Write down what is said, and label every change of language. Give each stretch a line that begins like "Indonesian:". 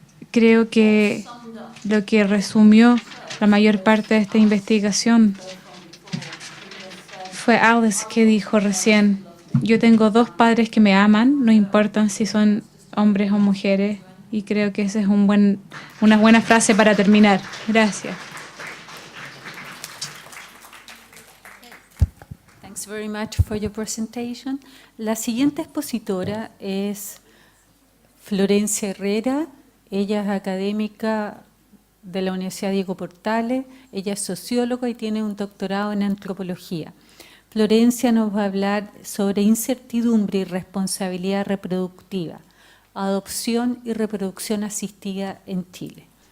Spanish: Creo que lo que resumió la mayor parte de esta investigación fue Alice, que dijo recién: yo tengo 2 padres que me aman, no importan si son hombres o mujeres. Y creo que esa es una buena frase para terminar. Gracias.
English: Thanks very much for your presentation.
Spanish: La siguiente expositora es Florencia Herrera. Ella es académica de la Universidad Diego Portales. Ella es socióloga y tiene un doctorado en antropología. Florencia nos va a hablar sobre incertidumbre y responsabilidad reproductiva, adopción y reproducción asistida en Chile.